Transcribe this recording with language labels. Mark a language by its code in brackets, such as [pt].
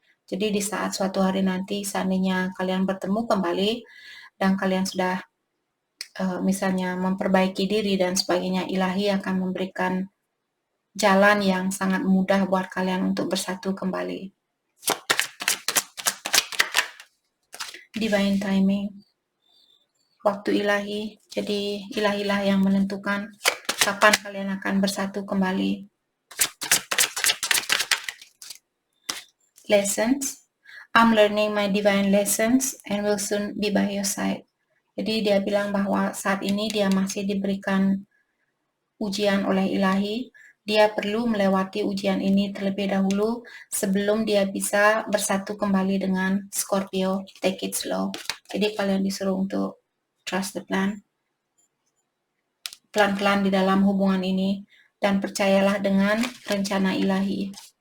[id] Jadi di saat suatu hari nanti, seandainya kalian bertemu kembali, dan kalian sudah misalnya memperbaiki diri dan sebagainya, ilahi akan memberikan jalan yang sangat mudah buat kalian untuk bersatu kembali. Divine timing, waktu ilahi. Jadi ilahilah yang menentukan kapan kalian akan bersatu kembali. [en] Lessons, I'm learning my divine lessons and will soon be by your side. [id] Jadi dia bilang bahwa saat ini dia masih diberikan ujian oleh ilahi. Dia perlu melewati ujian ini terlebih dahulu sebelum dia bisa bersatu kembali dengan Scorpio. [en] Take it slow. [id] Jadi kalian disuruh untuk [en] trust the plan. [id] Pelan-pelan di dalam hubungan ini dan percayalah dengan rencana ilahi.